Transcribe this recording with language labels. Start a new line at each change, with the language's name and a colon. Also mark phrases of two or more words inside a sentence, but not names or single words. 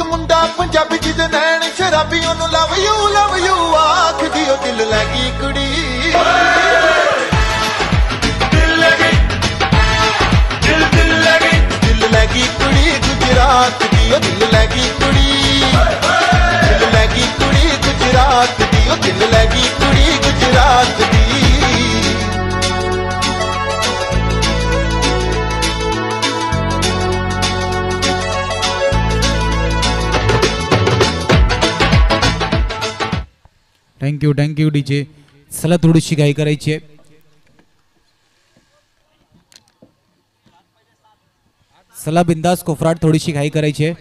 Punjabi: ਮੁੰਡਾ ਪੰਜਾਬੀ ਜਿਹਦੇ ਨੈਣ ਸ਼ਰਾਬੀ ਉਹਨੂੰ
English: love you
Punjabi: ਆਖਦੀ ਉਹ ਦਿਲ ਲੈ ਗਈ ਕੁੜੀ ਦਿਲ ਲੈ ਗਈ ਦਿਲ ਲੈ ਗਈ ਕੁੜੀ ਗੁਜਰਾਤ ਦੀ ਉਹ ਦਿਲ ਲੈ ਗਈ ਕੁੜੀ ਦਿਲ ਲੈ ਗਈ ਕੁੜੀ ਗੁਜਰਾਤ ਦੀ ਉਹ ਦਿਲ ਲੈ ਗਈ ਕੁੜੀ ਗੁਜਰਾਤ ਦੀ
English: thank you DJ.
Marathi: चला थोडीशी घाई करायची आहे. चला बिंदास कोफराट थोडीशी घाई करायची आहे.